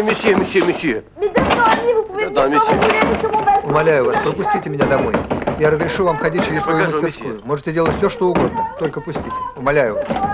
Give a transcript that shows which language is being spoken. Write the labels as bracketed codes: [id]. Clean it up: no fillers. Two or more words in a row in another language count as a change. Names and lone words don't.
[fr] que... [ru] месье. [fr] Les 200 amis, vous pouvez [ru] Да, [fr] venir quand [ru] месье. [fr] vous voulez sur mon balcon. [ru] Умоляю вас, пропустите меня домой. Я разрешу вам ходить через свою Покажу, мастерскую. Можете делать все, что угодно. Только пустите. Умоляю вас.